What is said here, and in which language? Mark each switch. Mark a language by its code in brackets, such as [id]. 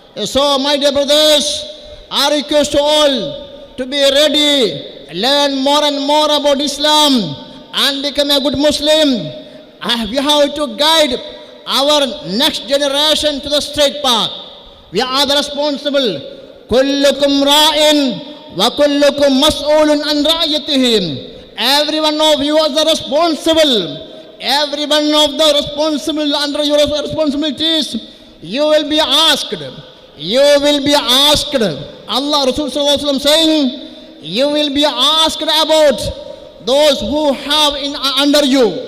[en] So, my dear brothers, I request you all to be ready, learn more and more about Islam and become a good Muslim. We have to guide our next generation to the straight path. We are the responsible. [ar] كلكم راع وكلكم مسؤول عن رعيته. [en] Every one of you is the responsible. Every one of the responsible under your responsibilities, you will be asked. You will be asked. Allah Rasul Sallallahu Alaihi Wasallam saying, you will be asked about those who have under you.